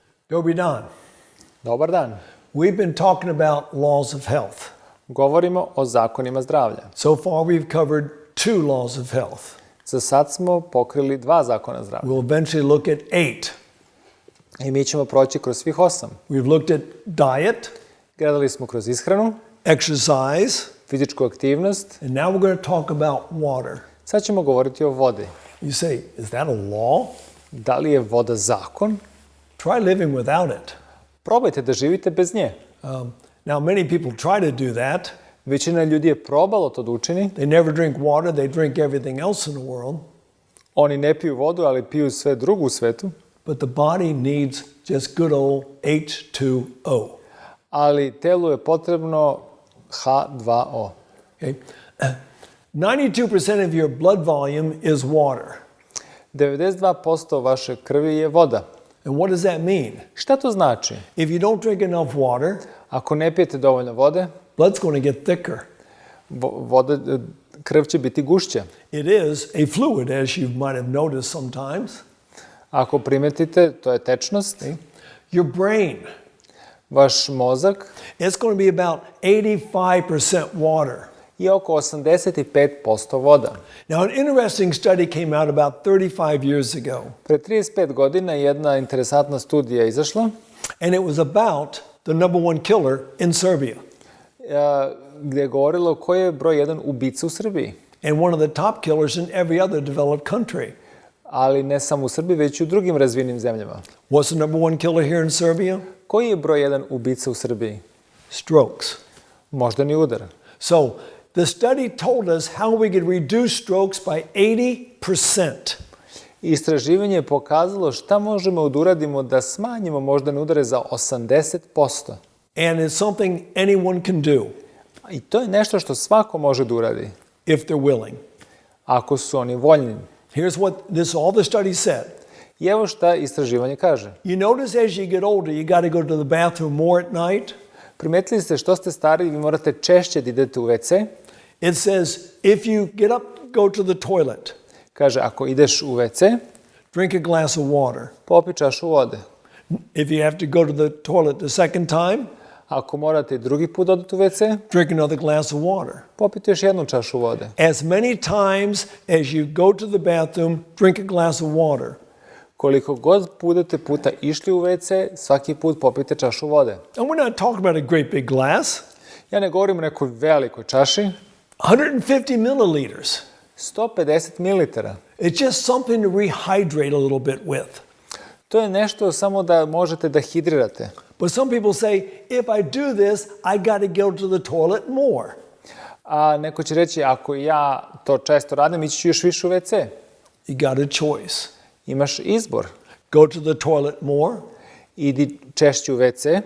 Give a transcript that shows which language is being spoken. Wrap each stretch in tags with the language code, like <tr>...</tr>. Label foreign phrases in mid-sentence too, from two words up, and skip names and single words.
<sr>Dobar dan. Dobar dan.</sr> <en>We've been talking about laws of health.</en> <sr>Govorimo o zakonima zdravlja.</sr> <en>So far we've covered 2 laws of health.</en> <sr>Za sad smo pokrili 2 zakona zdravlja.</sr> <en>We'll eventually look at 8.</en> <sr>I mi ćemo proći kroz svih 8.</sr> <en>We've looked at diet,</en> <sr>Gledali smo kroz ishranu,</sr> <en>exercise,</en> <sr>fizičku aktivnost.</sr> <en>and now we're going to talk about water.</en> <sr>Sad ćemo govoriti o vodi.</sr> <en>You say, is that a law?</en> <sr>Da li je voda zakon?</sr> <en>Try living without it.</en> <sr>Probajte da živite bez nje.</sr> <en>Now many people try to do that.</en> <sr>Većina ljudi je probalo to da učini.</sr> <en>They never drink water, they drink everything else in the world.</en> <sr>Oni ne piju vodu, ali piju sve drugo u svetu.</sr> <en>But the body needs just good old H2O.</en> <sr>Ali telu je potrebno H2O.</sr> <en>Okay? 92% of your blood volume is water.</en> <sr>92% vaše krvi je voda.</sr> <en>And what does that mean?</en> <sr>Šta to znači?</sr> <en>If you don't drink enough water,</en> <sr>Ako ne pijete dovoljno vode,</sr> <en>blood's going to get thicker.</en> <sr>Krv će biti gušća.</sr> <en>It is a fluid, as you might have noticed sometimes.</en> <sr>Ako primetite, to je tečnost.</sr> <en>Okay? Your brain,</en> <sr>Vaš mozak</sr> <en>it's going to be about 85% water.</en> <sr>je oko 85% voda.</sr> <en>Now, an interesting study came out about 35 years ago,</en> <sr>Pre 35 godina jedna interesantna studija je izašla,</sr> <en>and it was about the number 1 killer in Serbia.</en> <sr>gdje je govorilo koji je broj 1 ubica u Srbiji.</sr> <en>And one of the top killers in every other developed country.</en> <sr>Ali ne samo u Srbiji, već i u drugim razvijenim zemljama.</sr> <en>What's the number 1 killer here in Serbia?</en> <sr>Koji je broj 1 ubica u Srbiji?</sr> <en>Strokes.</en> <sr>Moždani udar.</sr> <en>So, the study told us how we could reduce strokes by 80%.</en> <sr>Istraživanje je pokazalo šta možemo da uradimo da smanjimo moždane udare za 80%.</sr> <en>And it's something anyone can do</en> <sr>I to je nešto što svako može da uradi,</sr> <en>if they're willing.</en> <sr>ako su oni voljni.</sr> <en>Here's what all the study said.</en> <sr>I evo šta istraživanje kaže.</sr> <en>You notice as you get older, you got to go to the bathroom more at night.</en> <sr>Primetili ste što ste stariji, vi morate češće da idete u WC.</sr> <en>It says, if you get up, go to the toilet,</en> <sr>Kaže, ako ideš u WC,</sr> <en>drink a glass of water.</en> <sr>popi čašu vode.</sr> <en>If you have to go to the toilet the second time,</en> <sr>Ako morate drugi put odati u WC,</sr> <en>drink another glass of water.</en> <sr>popite još jednu čašu vode.</sr> <en>As many times as you go to the bathroom, drink a glass of water.</en> <sr>Koliko god budete puta išli u WC, svaki put popite čašu vode.</sr> <en>And we're not talking about a great big glass.</en> <sr>Ja ne govorim o nekoj velikoj čaši,</sr> <en>150 milliliters.</en> <sr>150 mililitara.</sr> <en>It's just something to rehydrate a little bit with.</en> <sr>To je nešto samo da možete da hidrirate.</sr> <en>But some people say, if I do this, I got to go to the toilet more.</en> <sr>A neko će reći, ako ja to često radim, ići ću još više u WC.</sr> <en>You got a choice.</en> <sr>Imaš izbor.</sr> <en>Go to the toilet more,</en> <sr>Idi češće u WC</sr>